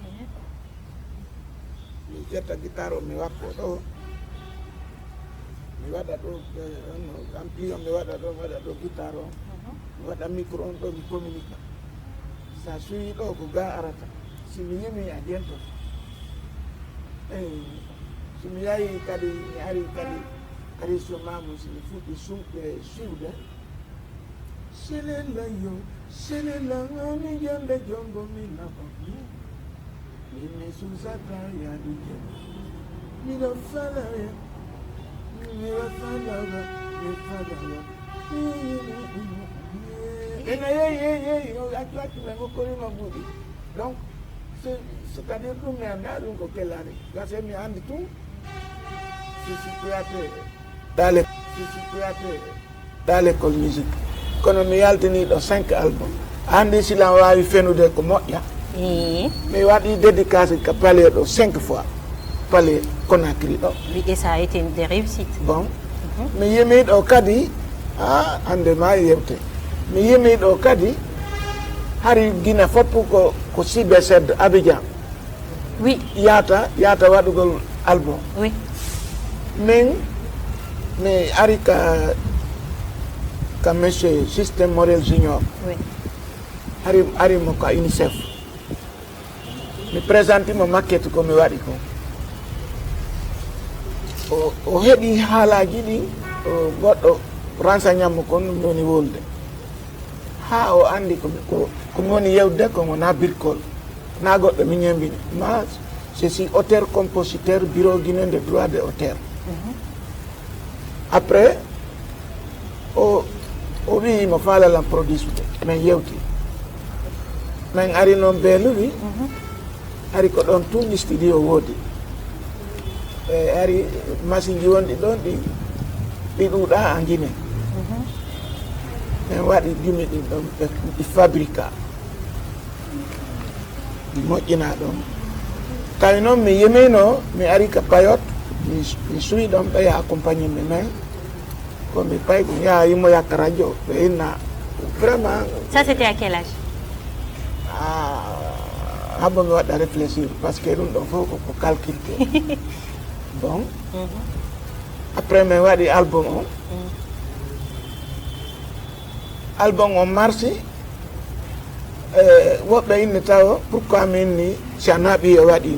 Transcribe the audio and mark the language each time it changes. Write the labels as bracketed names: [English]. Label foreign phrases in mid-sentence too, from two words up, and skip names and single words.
[Fula] mi ƴetta guitare o mi wakko ɗo mi waɗa ɗo ampli o mi waɗa ɗo guitare o mi waɗa micro on ɗo mi communique sa suyi ɗo ko ga arata simi yimi a jento somi yahi kadi mi ari kadi so mamu simi fuɗɗi sumɓe suude selelayo selelangami jonde jongo mi naɓami mimi susata yaɗu jen miɗo falaya miɗo falaya mi falaya [French] donc c'est-à-dire que [Fula] mi anda ɗum ko kellani gase mi andi [French] tout je suis créateur dans l'école musique [Fula] kono mi yaltini ɗo 5 album andi silan wawi fenude ko moƴƴa mi waɗi dédicace ka palais ɗo 5 fois palais Conakry ɗo. [French] Et ça a été des réussites. [Fula] Bon mi yimi ɗo kadi hande ma yewte mi yimi ɗo kadi hari Guinée foppu ko CBZ Abidjan. [French] Oui. [Fula] Yata waɗugol album. [French] Oui. [Fula] Min mi ari ka monsieur Système Morel Junior. [French] Oui. [Fula] Ari mo ka UNICEF. Mi présente mo maquette ko mi waɗi ko. O heɓi haalaji ɗi goɗɗo renseignement mo kon ɗum woni wolde ha o andi ko woni yewde ko wona birkol na goɗɗo mi ñembini ma [French] je suis auteur compositeur bureau guinéen de droit de auteur. [Fula] Après o wi mo faalalan produisude min yewti min ari noon beeluwi ari ko ɗon tun studio woodi ari machine ji wonɗi ɗon ɗi ɗuuɗa [French] en Guinée. [Fula] min waɗi gimi ɗin ɗon ɗi fabrica ɗi moƴƴina ɗon tawi noon mi yimino mi ari ka payot mi suwi ɗon ɓe accompagné mi men komi pay ko yaha yimo yakka radio ɓe inna vraiment. [French] Ça c'était à quel âge? [Fula] Habbo mi waɗa réfléchir [French] parce que [Fula] ɗum ɗon fof ko calculte. [French] Bon après [Fula] min waɗi album o album o marsi woɓɓe inni taw pourquoi min ni Chana ɓi o waɗi